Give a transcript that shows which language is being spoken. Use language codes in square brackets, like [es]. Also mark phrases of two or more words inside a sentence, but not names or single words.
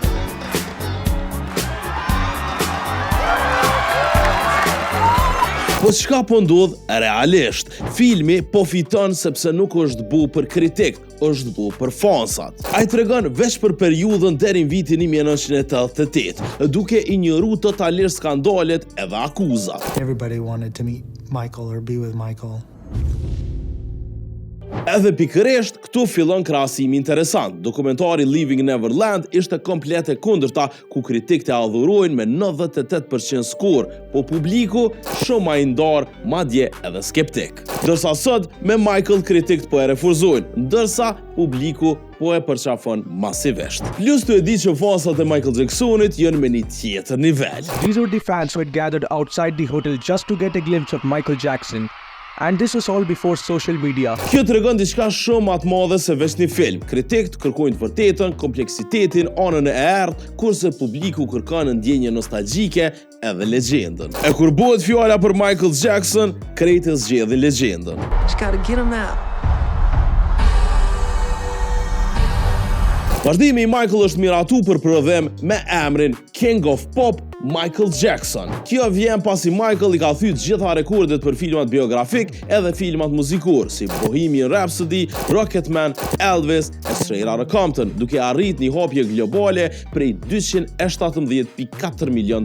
[sq] Po çka po ndodh realisht? Filmi po fiton sepse nuk është bu për kritik, është bu për fansat. Ai tregon veç për periudhën deri në vitin 1988, duke injoruar totalisht skandalet edhe akuzat. [en] Everybody wanted to meet Michael or be with Michael. [sq] Edhe pikërisht, këtu fillon krahasimi interesant. Dokumentari Leaving Neverland ishte komplet e kundërta, ku kritikët e adhurojnë me 98% skor, po publiku shumë më i ndarë, madje edhe skeptik. Ndërsa sot me Michael kritikët po e refuzojnë, ndërsa publiku po e përqafon masivisht. Plus të e di që fansat e Michael Jacksonit janë me një tjetër nivel. [en] These were the fans who had gathered outside the hotel just to get a glimpse of Michael Jackson. And this was all before social media. [sq] Kjo tregon diçka shumë më të madhe se veç një film. Kritikët kërkojnë të vërtetën, kompleksitetin, anën e errët, kurse publiku kërkon ndjenje nostalgjike edhe legjendën. E kur bëhet fjala për Michael Jackson, krejtë zgjedhin legjendën. [en] Just gotta get him out. [sq] Vazhdimi i Michael është miratu për prodhim me emrin King of Pop Michael Jackson. Kjo vjen pasi Michael i ka thyt gjitha rekordet për filmat biografik edhe filmat muzikor, si Bohemian Rhapsody, Rocketman, Elvis e Straight Outta Compton, duke arrit një hapje globale prej $217.4 milion.